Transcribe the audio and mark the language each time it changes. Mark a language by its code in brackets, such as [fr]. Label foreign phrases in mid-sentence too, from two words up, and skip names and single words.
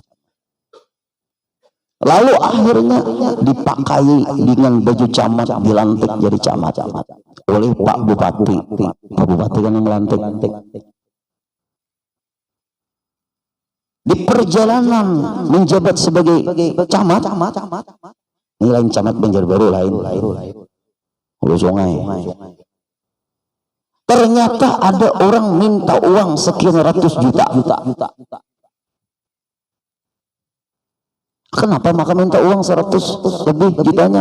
[id] Lalu akhirnya dipakai dengan baju camat, dilantik jadi camat oleh Pak Bupati. Pak Bupati kan yang melantik. Di perjalanan menjabat sebagai camat, [bjn] ini lain camat Banjarbaru, lain Hulu Sungai. [id] Ternyata ada orang minta uang sekian ratus juta. Kenapa maka minta uang 100 lebih jutanya?